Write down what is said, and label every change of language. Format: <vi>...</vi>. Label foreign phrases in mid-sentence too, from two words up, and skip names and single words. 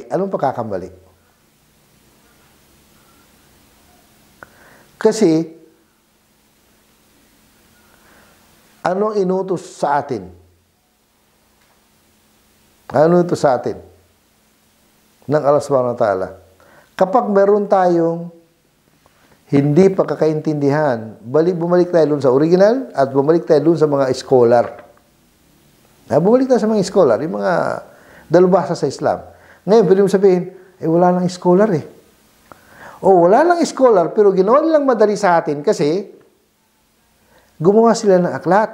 <tl>Anong pagkakamali? Kasi, anong inutos sa atin? Ano ito sa atin? Ng Allah</tl> <ar>سبحانه وتعالى.</ar> <tl>Kapag meron tayong hindi pagkakaintindihan, bumalik tayo doon sa original at bumalik tayo doon sa mga scholar. Bumalik tayo sa mga scholar, yung mga dalubhasa sa Islam. Ngayon, pwede mo sabihin, wala lang scholar eh. Wala lang scholar, pero ginawa nilang madali sa atin kasi gumawa sila ng aklat.</tl>